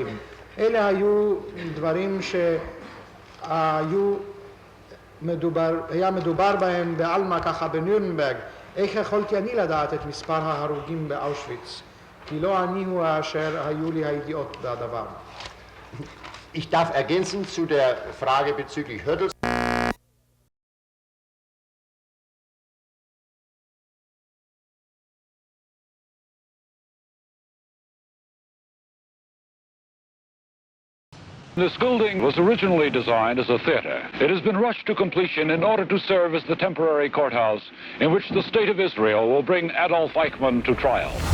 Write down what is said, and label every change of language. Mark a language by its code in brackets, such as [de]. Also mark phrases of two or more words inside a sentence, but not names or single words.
[he] אלה היו דברים היה מדובר בהם בעלמא ככה בנירנברג. איך יכולתי אני לדעת את מספר ההרוגים באושוויץ? כי לא אני הוא אשר היו לי הידיעות בדבר. [de] Ich darf ergänzen zu der Frage bezüglich Hödels. [en] This building was originally designed as a theater. It has been rushed to completion in order to serve as the temporary courthouse in which the State of Israel will bring Adolf Eichmann to trial.